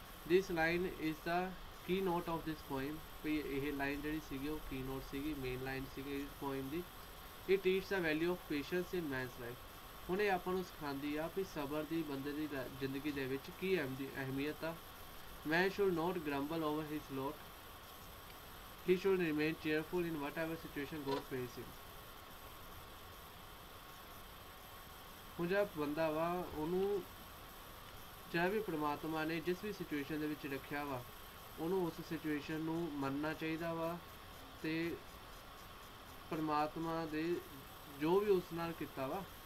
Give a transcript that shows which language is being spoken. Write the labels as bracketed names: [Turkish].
[English] This line is the key note of this poem. [Punjabi] ਭਈ ਇਹ line ਜਿਹੜੀ ਸੀਗੀ ਉਹ ਕੀ ਨੋਟ ਸੀਗੀ, ਮੇਨ ਲਾਈਨ ਸੀਗੀ ਇਸ poem ਦੀ। [English] It teach the value of patience in man's life. [Punjabi] ਹੁਣ ਇਹ ਆਪਾਂ ਨੂੰ ਸਿਖਾਉਂਦੀ ਆ ਵੀ ਸਬਰ ਦੀ ਬੰਦੇ ਦੀ ਜ਼ਿੰਦਗੀ ਦੇ ਵਿੱਚ ਕੀ ਅਹਿਮੀਅਤ ਆ। [English] Man should not grumble over his lot, he should remain cheerful in whatever situation God places him। [Punjabi] ਹੁਣ ਜਿਹੜਾ ਬੰਦਾ ਵਾ ਉਹਨੂੰ ਜਿਹੜਾ ਵੀ ਪਰਮਾਤਮਾ ਨੇ ਜਿਸ ਵੀ ਸਿਚੁਏਸ਼ਨ ਦੇ ਵਿੱਚ ਰੱਖਿਆ ਵਾ ਉਹਨੂੰ ਉਸ ਸਿਚੁਏਸ਼ਨ ਨੂੰ ਮੰਨਣਾ ਚਾਹੀਦਾ ਵਾ ਤੇ ਪਰਮਾਤਮਾ ਦੇ ਜੋ ਵੀ ਉਸ ਨਾਲ ਕੀਤਾ ਵਾ